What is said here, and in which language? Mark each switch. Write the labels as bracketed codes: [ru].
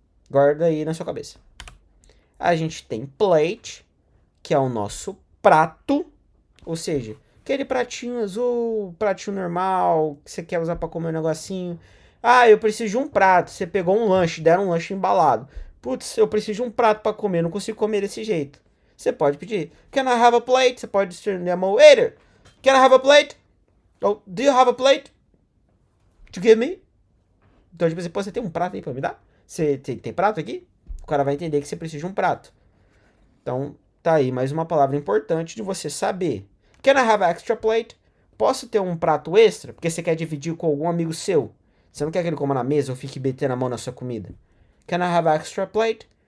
[pt] Guarda aí na sua cabeça. A gente tem plate, que é o nosso prato, ou seja, aquele pratinho azul, pratinho normal, que você quer usar para comer um negocinho. Ah, eu preciso de um prato. Você pegou um lanche, deram um lanche embalado. Putz, eu preciso de um prato para comer, não consigo comer desse jeito. Você pode pedir, [en] can I have a plate? [pt] Você pode dizer, [en] waiter, can I have a plate? Ou, do you have a plate to give me? [pt] Então, tipo assim, pô, você tem um prato aí pra me dar? Você tem prato aqui? O cara vai entender que você precisa de um prato. Então, tá aí mais uma palavra importante de você saber. [en] Can I have extra plate? [pt] Posso ter um prato extra? Porque você quer dividir com algum amigo seu. Você não quer que ele coma na mesa ou fique betendo a mão na sua comida. [en] Can I have extra plate?